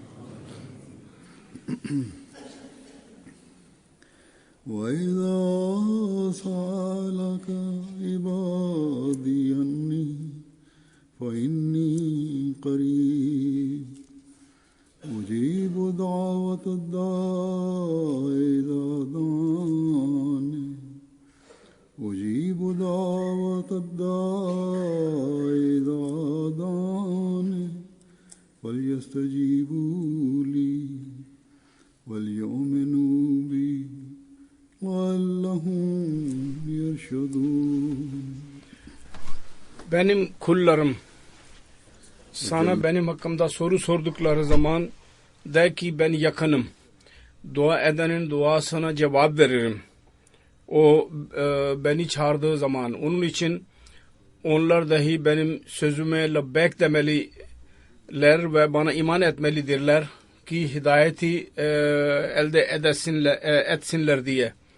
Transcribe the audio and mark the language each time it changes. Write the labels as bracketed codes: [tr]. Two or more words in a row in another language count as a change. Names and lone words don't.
[ar] وإذا سألك عبادي عني فإني قريب أجيب دعوة الداع إذا دعاني أجيب دعوة الداع إذا دعاني فليستجيبوا لي وليؤمنوا بي لعلهم يرشدون. [tr] Benim kullarım sana benim hakkımda soru sordukları zaman de ki ben yakınım. Dua edenin duasına cevap veririm. O beni çağırdığı zaman onun için onlar dahi benim sözüme lebbek demeliler ve bana iman etmelidirler ki hidayeti elde etsinler diye.